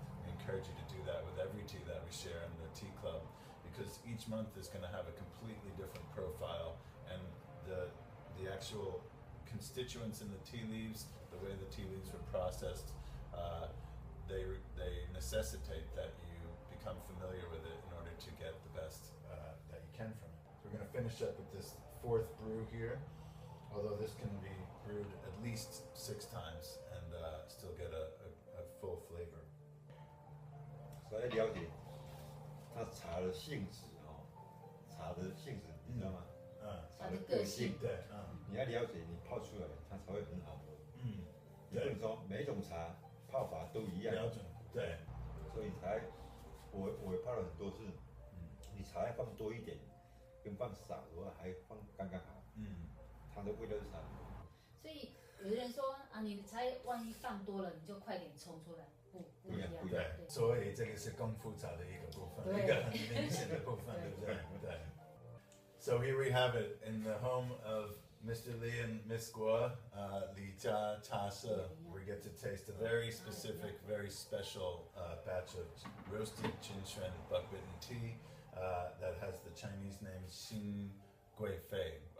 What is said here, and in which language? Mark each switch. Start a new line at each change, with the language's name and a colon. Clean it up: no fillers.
English: We encourage you to do that with every tea that we share in the tea club, because each month is going to have a completely different profile, and the actual constituents in the tea leaves, the way the tea leaves were processed, they necessitate that you become familiar with it in order to get the best that you can from it. So we're going to finish up with this 4th brew here, although this can be brewed at least 6 times and still get a full flavor.
Chinese: 所以了解它茶的性质茶的性质你知道吗？茶的个性，对，你要了解，你泡出来它才会很好喝。你不能说每种茶泡法都一样，标准，对，所以我泡了很多次，你茶要放多一点，跟放少的话还放刚刚好，它的味道是差不多。所以有的人说啊，你茶万一放多了，你就快点冲出来，不一样，对，所以这个是功夫茶的一个部分，一个很明显的部分，对不对？对。
English: So here we have it in the home of Mr. Lee and Miss Guo, Li Jia Cha Se. We get to taste a very specific, very special batch of roasted Jin Xuan Bitten tea that has the Chinese name Xin Gui Fei.